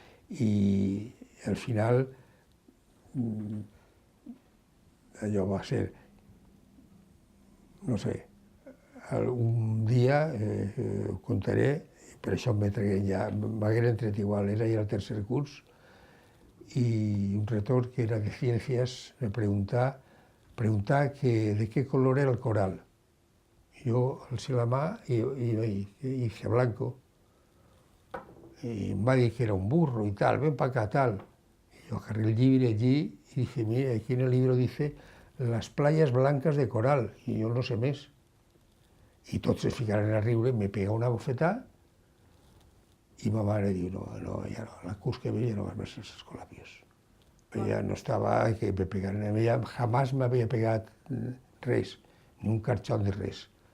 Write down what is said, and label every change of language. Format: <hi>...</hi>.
<ca>I al final allò va ser, no sé, un dia, ho contaré, per això m'hagueren tret igual, era ja el tercer curs,</ca> <es>y un retor que era de ciencias me preguntaba de qué color era el coral.</es> <ca>Jo alcé la mà i</ca> <es>dije blanco.</es> <ca>I em va dir que era un burro</ca> <es>y tal, ven para acá, tal. Y yo agarré el libro allí y dije, mira, aquí en el libro dice las playas blancas de coral,</es> <ca>i jo no sé més. I tots es ficaren a riure, me pega una bofetada i ma mare diu, no, ja no, la curs que ve ja no vas més als escolapios. Ella no estava, que me pegaren, ella jamás m'havia pegat res, ni un carxot de res.</ca>